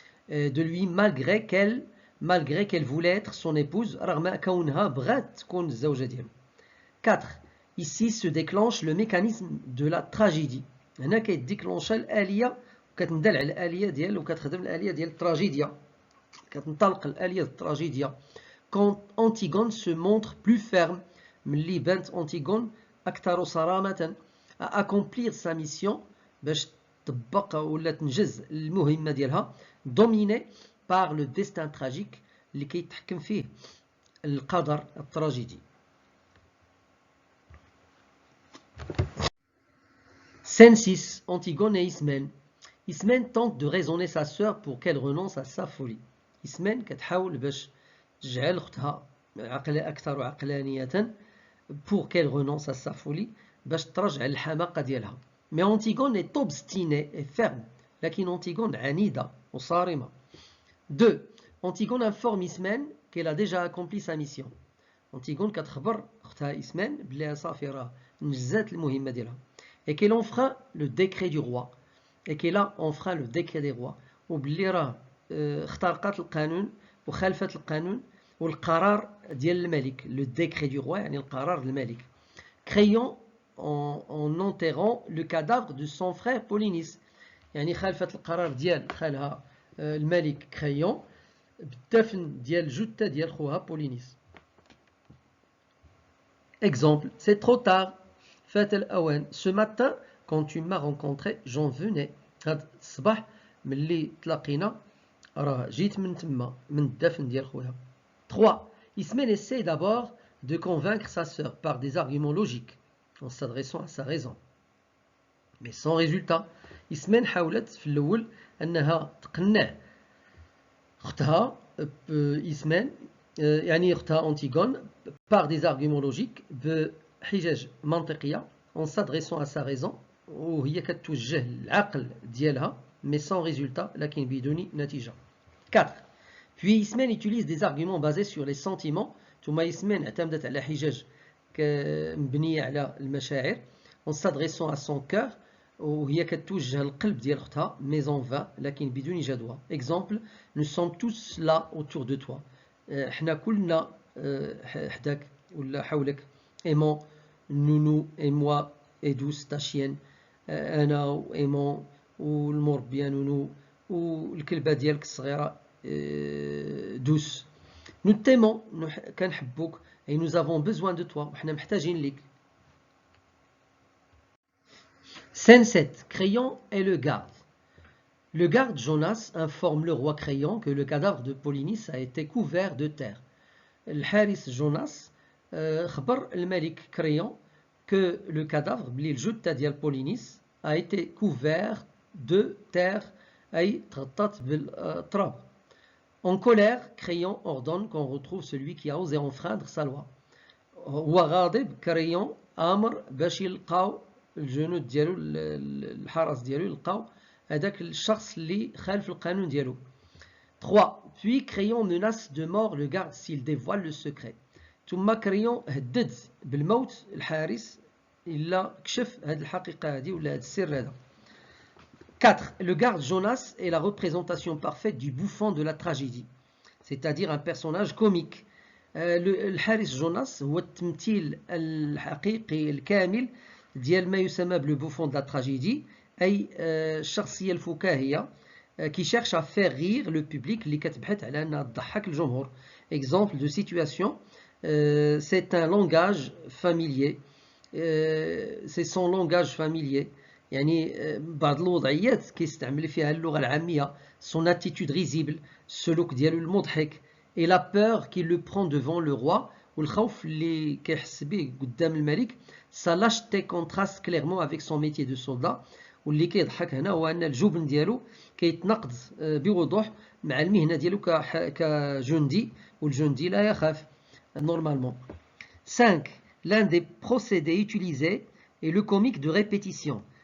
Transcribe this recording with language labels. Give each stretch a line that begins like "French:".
French: De lui malgré qu'elle voulait être son épouse
Arabic: رغم كونها بغات تكون الزوجة ديالو.
French: 4. Ici se déclenche le mécanisme de la tragédie.
Arabic: هنا كيديكلونشا الآلية وكتندل على الآلية ديال وكتخدم الآلية ديال التراجيديا كتنطلق الآلية التراجيديا.
French: Quand Antigone se montre plus ferme
Arabic: ملي بانت أنتيغون أكثر صرامة
French: à accomplir sa mission
Arabic: باش تطبق ولا تنجز المهمة ديالها
French: dominée par le destin tragique
Arabic: اللي كيتحكم فيه القدر التراجيدي.
French: Scène 6. Antigone et Ismène. Ismène tente de raisonner sa sœur pour qu'elle renonce à sa folie.
Arabic: Ismène كتحاول باش تجعل أختها أكثر عقلانية
French: pour qu'elle renonce à sa folie
Arabic: باش ترجع للحماقة ديالها.
French: Mais Antigone est obstinée et ferme.
Arabic: لكن Antigone عنيدة وصارمة.
French: 2. Antigone informe Ismène qu'elle a déjà accompli sa mission.
Arabic: Antigone كتخبر أختها إسمين بلي صافي راه نجزات المهمة ديالها.
French: Et qu'elle enfreint le décret du roi. Et qu'elle a enfreint le décret des rois.
Arabic: وبلي راه اخترقت القانون وخالفت القانون والقرار ديال الملك.
French: Le décret du roi
Arabic: يعني القرار الملك.
French: Créant en enterrant le cadavre de son frère Polynice.
Arabic: يعني خالفت القرار ديال خالها الملك كريون بالدفن ديال جثة ديال خوها بولينيس.
French: Exemple, c'est trop tard.
Arabic: فات الأوان.
French: Ce matin, quand tu m'as rencontré, j'en venais.
Arabic: هاد الصباح ملي تلاقينا راه جيت من تما من الدفن ديال خوها.
French: 3. Ismène essaie d'abord de convaincre sa sœur par des arguments logiques en s'adressant à sa raison. Mais sans résultat.
Arabic: Ismène حاولت في الأول أنها تقنع أختها إسمين يعني أختها أنتيغون
French: par des arguments logiques
Arabic: بحجج منطقية
French: en s'adressant à sa raison
Arabic: وهي كتوجه العقل ديالها
French: mais sans résultat
Arabic: لكن بدون نتيجة.
French: 4. Puis Ismène utilise des arguments basés sur les sentiments.
Arabic: ثم إسمين اعتمدت على حجج مبنية على المشاعر
French: en s'adressant à son cœur
Arabic: وهي كتوجه القلب ديال اختها
French: mais en vain
Arabic: لكن بدون جدوى.
French: Exemple, nous sommes tous là autour de toi.
Arabic: حنا كلنا حداك ولا حولك.
French: Aimant, nounou et moi et douce ta chienne.
Arabic: أنا وإيمون والمربية نونو والكلبة ديالك الصغيرة douce.
French: Nous t'aimons
Arabic: كنحبوك
French: et nous avons besoin de toi
Arabic: وحنا محتاجين ليك.
French: Scène 7. Créon et le garde. Le garde Jonas informe le roi Créon que le cadavre de Polynice a été couvert de terre.
Arabic: الحارس جوناس خبر الملك كريون
French: que le cadavre
Arabic: بلي الجثة ديال بولينيس
French: a été couvert de terre
Arabic: أي تغطت بالتراب.
French: En colère, Créon ordonne qu'on retrouve celui qui a osé enfreindre sa loi.
Arabic: هو غاضب كريون أمر باش يلقاو الجنود ديالو الحرس ديالو يلقاو هذاك الشخص اللي خالف القانون ديالو.
French: 3. Puis Créon menace de mort le garde s'il dévoile le secret.
Arabic: ثم كريون هدد بالموت الحارس إلا كشف هذه الحقيقة هذه ولا هذا السر هذا.
French: 4. Le garde Jonas est la représentation parfaite du bouffon de la tragédie, c'est-à-dire un personnage comique.
Arabic: الحارس جوناس هو التمثيل الحقيقي الكامل ديال ما يسمى بلو بوفون
French: de la tragédie
Arabic: أي الشخصية الفكاهية
French: qui cherche à faire rire le public
Arabic: اللي كتبحث على أنها تضحك الجمهور.
French: Exemple de situation, c'est un langage familier, c'est son langage familier.
Arabic: يعني بعض الوضعيات كيستعمل فيها اللغة العامية.
French: Son attitude risible,
Arabic: السلوك ديالو المضحك.
French: Et la peur qu'il le prend devant le roi
Arabic: والخوف اللي كيحس به قدام الملك.
French: Sa lâcheté contraste clairement avec son métier de soldat.
Arabic: واللي كيضحك هنا هو أن الجبن ديالو كيتناقض بوضوح مع المهنة ديالو كجندي والجندي لا يخاف
French: normalement.
Arabic: 5.
French: l'un des procédés utilisés est le comique de répétition.